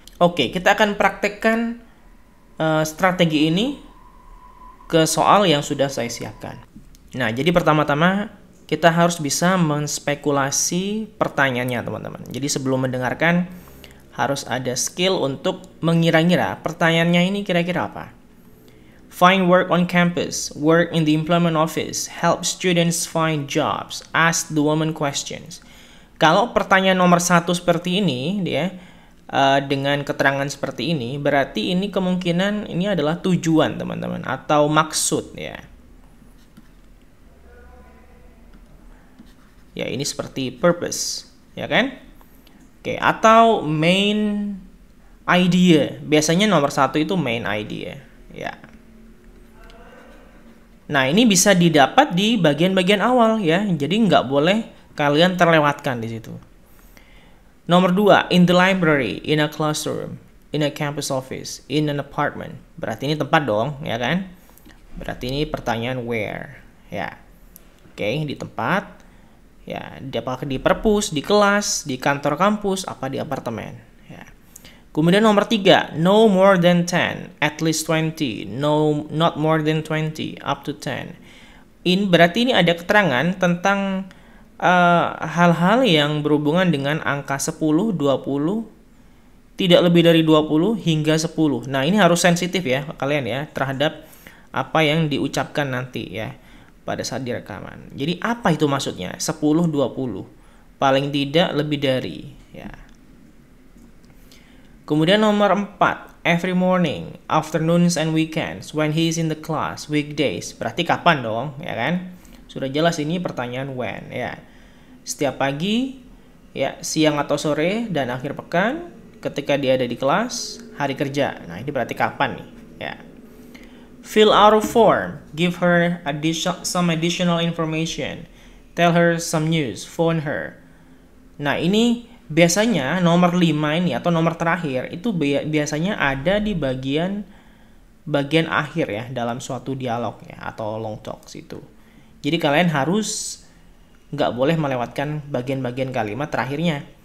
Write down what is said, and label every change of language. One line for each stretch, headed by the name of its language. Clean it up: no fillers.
Indonesian: Oke, kita akan praktekkan strategi ini ke soal yang sudah saya siapkan. Nah, jadi pertama-tama kita harus bisa menspekulasi pertanyaannya, teman-teman. Jadi sebelum mendengarkan harus ada skill untuk mengira-ngira pertanyaannya ini kira-kira apa.
English: Find work on campus, work in the employment office, help students find jobs, ask the woman questions.
Indonesian: Kalau pertanyaan nomor 1 seperti ini, dia dengan keterangan seperti ini, berarti ini kemungkinan ini adalah tujuan, teman-teman, atau maksud ya. Ya, ini seperti purpose, ya kan? Oke, atau main idea. Biasanya nomor 1 itu main idea, ya. Nah, ini bisa didapat di bagian-bagian awal ya. Jadi nggak boleh kalian terlewatkan di situ. Nomor 2,
English: in the library, in a classroom, in a campus office, in an apartment.
Indonesian: Berarti ini tempat dong, ya kan? Berarti ini pertanyaan where, ya. Oke, di tempat, ya, apakah di perpus, di kelas, di kantor kampus, apa di apartemen, ya. Kemudian nomor 3,
English: no more than 10, at least 20, no, not more than 20, up to 10.
Indonesian: Ini berarti ini ada keterangan tentang hal-hal yang berhubungan dengan angka 10, 20, tidak lebih dari 20 hingga 10. Nah, ini harus sensitif ya kalian ya terhadap apa yang diucapkan nanti ya pada saat direkaman. Jadi apa itu maksudnya? 10, 20. paling tidak lebih dari, ya. Kemudian nomor 4,
English: every morning, afternoons and weekends, when he is in the class, weekdays.
Indonesian: Berarti kapan dong, ya kan? Sudah jelas ini pertanyaan when, ya. Setiap pagi, ya, siang atau sore, dan akhir pekan, ketika dia ada di kelas, hari kerja. Nah, ini berarti kapan nih, ya.
English: Fill out a form, give her some additional information, tell her some news, phone her.
Indonesian: Nah, ini biasanya nomor 5 ini atau nomor terakhir itu biasanya ada di bagian akhir ya dalam suatu dialog ya atau long talks itu. Jadi kalian harus nggak boleh melewatkan bagian-bagian kalimat terakhirnya.